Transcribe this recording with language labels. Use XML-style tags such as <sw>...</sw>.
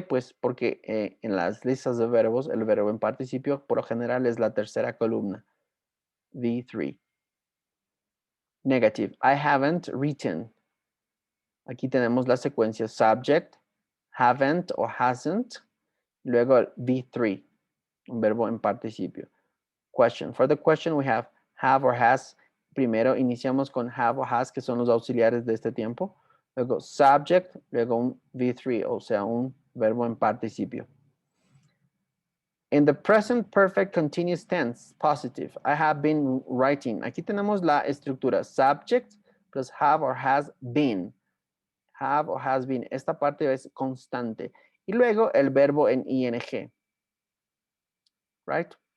<es>Pues porque en las listas de verbos, el verbo en participio por lo general es la tercera columna. V3. Negative.</es> <en>I haven't written.</en> <es>Aquí tenemos la secuencia subject, haven't o hasn't, luego el V3, un verbo en participio.</es> <en>Question. For the question we have or has.</en> <es>Primero iniciamos con have o has, que son los auxiliares de este tiempo. Luego subject, luego un V3, o sea, un verbo en participio.</es> <en>In the present perfect continuous tense, positive, I have been writing.</en> <es>Aquí tenemos la estructura subject plus</es> <en>have or has been. Have or has been.</en> <es>Esta parte es constante. Y luego el verbo en ing.</es> <en>Right?</en>